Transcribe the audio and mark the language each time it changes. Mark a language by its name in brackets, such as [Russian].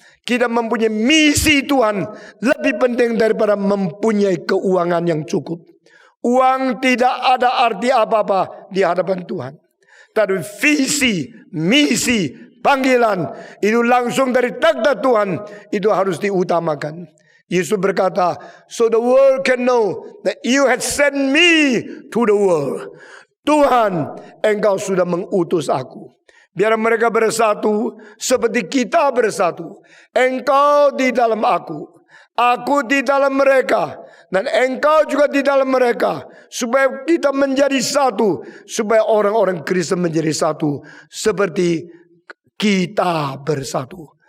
[Indonesian] Kita mempunyai misi Tuhan lebih penting daripada mempunyai keuangan yang cukup. Uang tidak ada arti apa-apa di hadapan Tuhan. Tapi visi, misi, panggilan itu langsung dari takhta Tuhan, itu harus diutamakan. Yesus berkata, [English] so the world can know that you had sent me to the world. [Indonesian] Tuhan, engkau sudah mengutus aku. Biar mereka bersatu seperti kita bersatu. Engkau di dalam aku di dalam mereka, dan engkau juga di dalam mereka. Supaya kita menjadi satu, supaya orang-orang Kristen menjadi satu seperti kita bersatu.